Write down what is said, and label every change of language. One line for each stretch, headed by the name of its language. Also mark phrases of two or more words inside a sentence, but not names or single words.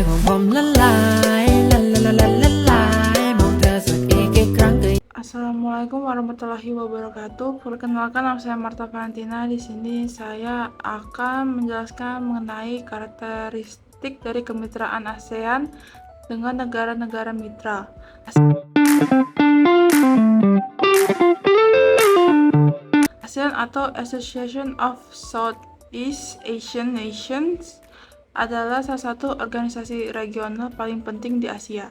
Thai: ของผมละลายละละละละละลายมองเธอสักอีกกี่ครั้งก็
Arabic: السلام عليكم ورحمة الله وبركاته.
Indonesian: Perkenalkan, nama saya Marta Valentina. Di sini saya akan menjelaskan mengenai karakteristik dari kemitraan ASEAN dengan negara-negara mitra. ASEAN atau Association of Southeast Asian Nations adalah salah satu organisasi regional paling penting di Asia.